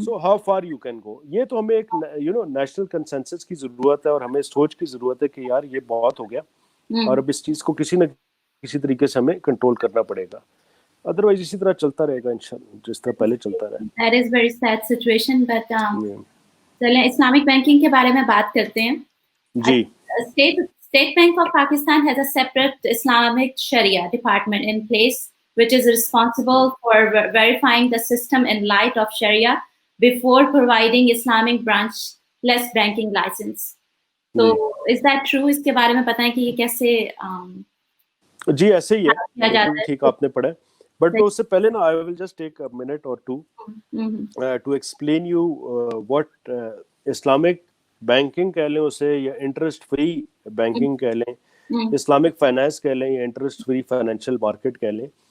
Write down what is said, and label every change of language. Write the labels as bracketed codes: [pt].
[ur] So how far you can go. یہ تو ہمیں ایک نیشنل کنسنسس کی ضرورت ہے, اور ہمیں سوچ کی ضرورت ہے کہ یار یہ بہت ہو گیا, اور اب اس چیز کو کسی نہ کسی طریقے سے ہمیں کنٹرول کرنا پڑے گا, ادروائز اسی طرح چلتا رہے گا انشاءاللہ جس طرح پہلے چلتا رہا. [en] That is very sad situation, but [ur] چلیں اسلامک بینکنگ کے بارے میں بات کرتے ہیں. جی, [en] State Bank of Pakistan has a separate Islamic Sharia department in place, which is responsible for verifying the system in light of Sharia before providing Islamic branchless banking license. So, is that true? [ur] اس کے بارے میں بتائیں کہ یہ کیسے جی ایسے ہی ہے, بالکل ٹھیک آپ نے پڑھا. بٹ اس سے پہلے نا [en] I will just take a minute or two to explain you what Islamic [ur] banking کہہ لیں اسے, یا انٹرسٹ فری بینکنگ کہہ لیں, اسلامک فائنانس کہہ لیں, یا انٹرسٹ فری فائنینشیل مارکیٹ کہہ لیں.